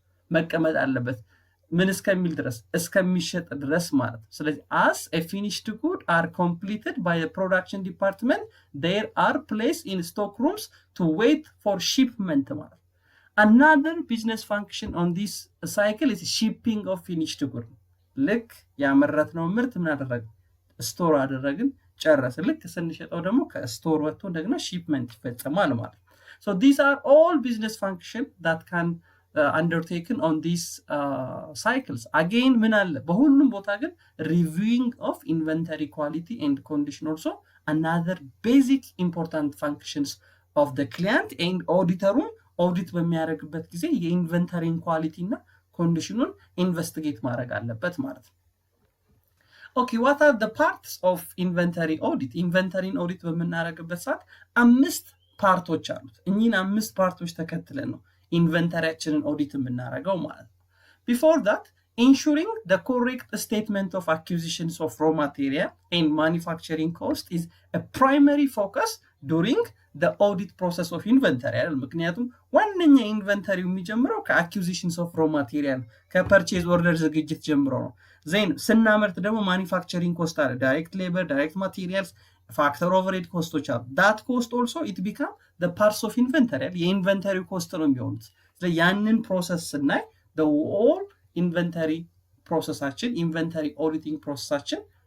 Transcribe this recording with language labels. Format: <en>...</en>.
<am>መቀመጥ አለበት። ምን እስከሚል ድረስ እስከሚሸጥ ድረስ ማለት። ስለዚህ</am> <en>as a finished good are completed by a production department there are placed in stock rooms to wait for shipment ማለት። another business function on this cycle is shipping of finished good።</en> <am>ልክ ያመረትነው ምርት ምን አደረግን? ስቶር አደረግን፣ ጨረስ። ልክ ስንሸጠው ደግሞ ከስቶር ወጥቶ እንደገና ሺፕመንት ይፈጸማል ማለት።</am> <en>so these are all business function that can undertaken on these cycles. again</en> <am>ምን አለ በሁሉም ቦታ ግን</am> <en>reviewing of inventory quality and condition also another basic important functions of the client and auditor</en> <am>ኦዲት በሚያደርግበት ጊዜ የኢንቨንተሪን ኳሊቲ እና ኮንዲሽኑን ኢንቨስቲጌት ማድረግ አለበት ማለት ነው።</am> <en>okay what are the parts of inventory audit?</en> <am>ኢንቨንተሪን ኦዲት በምናደርግበት ሰዓት 5 ፓርቶች አሉት። እኚህን 5 ፓርቶች ተከትለን ነው ኢንቨንተሪያችንን ኦዲት የምናደርገው ማለት ነው።</am> <en>before that ensuring the correct statement of acquisitions of raw material and manufacturing cost is a primary focus during the audit process of inventory አይደል?</en> <am>ምክንያቱም ዋነኛ ኢንቨንተሪው የሚጀምረው ከአኩዚሽንስ ኦፍ ሮ ማቴሪያል ከፐርቼዝ ኦርደር ዝግጅት ጀምሮ ነው። ዜን ስናመርት ደግሞ ማኒፋክቸሪንግ ኮስት አለ፣ ዳይሬክት ሌበር፣ ዳይሬክት ማቴሪያልስ፣ ፋክተር ኦቨርሄድ ኮስቶች አሉ።</am> <en>ዳት ኮስት ኦልሶ ኢት ቢካም the parts of inventory</en> <am>የኢንቨንተሪው ኮስት ነው የሚሆኑት። ስለዚህ ያንን ፕሮሰስ ስናይ</am> <en>the whole inventory</en> <am>ፕሮሰሳችን ኢንቨንተሪ ኦዲቲንግ ፕሮሰሳችን</am>